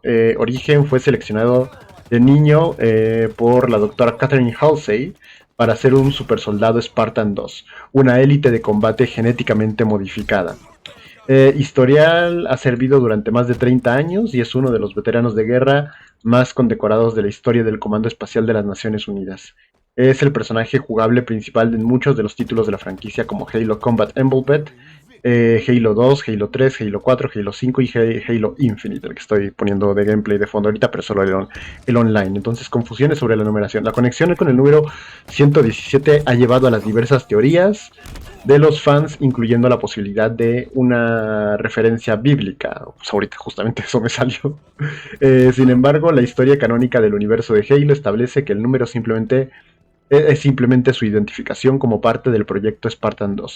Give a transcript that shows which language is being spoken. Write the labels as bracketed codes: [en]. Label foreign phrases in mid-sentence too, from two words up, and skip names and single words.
[es] Origen fue seleccionado de niño por la doctora Catherine Halsey para ser un supersoldado Spartan 2, una élite de combate genéticamente modificada. Historial ha servido durante más de 30 años y es uno de los veteranos de guerra más condecorados de la historia del Comando Espacial de las Naciones Unidas. Es el personaje jugable principal en muchos de los títulos de la franquicia como Halo Combat Evolved, Halo 2, Halo 3, Halo 4, Halo 5 y Halo Infinite, el que estoy poniendo de gameplay de fondo ahorita, pero solo el online. Entonces, confusiones sobre la numeración. La conexión con el número 117 ha llevado a las diversas teorías de los fans, incluyendo la posibilidad de una referencia bíblica. Pues ahorita justamente eso me salió. Sin embargo, la historia canónica del universo de Halo establece que el número es simplemente su identificación como parte del proyecto Spartan 2.